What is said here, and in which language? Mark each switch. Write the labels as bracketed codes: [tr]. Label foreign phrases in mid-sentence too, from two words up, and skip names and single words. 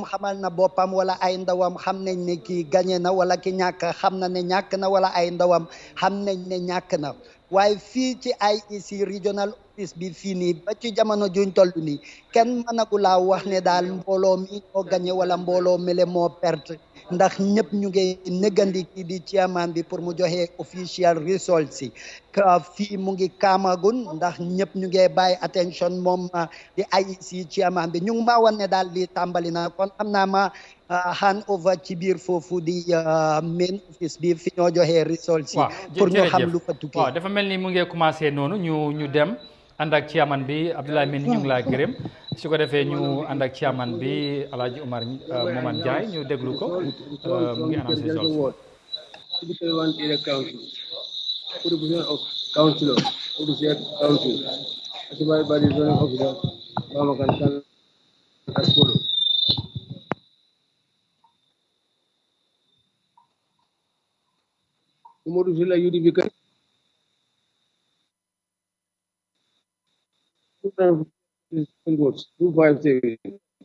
[wo] xamal na boppam wala ay ndawam xam nañ ne kii gañe na wala ki ñàkk xam na ne ñàkk na wala ay ndawam xam nañ ne ñàkk na waaye fii ci IEC regional office bi fii nii ba ci jamono juñ toll nii kenn mënagu laa wax ne daal mbooloo mi moo gañe wala mbooloo mele moo perte ndax ñëpp ñu ngi négandi kii di chairman bi pour mu joxe [en] official results [wo] yi fii mu ngi kaamagun ndax ñëpp ñu ngi bàyyi attention moom di IEC chairman bi ñu ngi maa wan ne daal di tàmbali na kon xam naa ma [en] hand over [wo] ci biir foofu di [en] main office [wo] bi fi ñoo joxe results yi pour ñu xam lu fa tukkee waaw dafa mel ni mu ngi commencé noonu ñu dem ànd ak chairman bi Abdoulaye Mendy ñu ngi laa gërëm su ko defee ñu ànd ak chairman bi Alhaji Omar Momad Njie ñu déglu ko mu ngi annoncé results. [en] For the position of councillor of the said council, advised by the zoning officer, Bamakan as follows. Umaru Silla UDP votes, 257.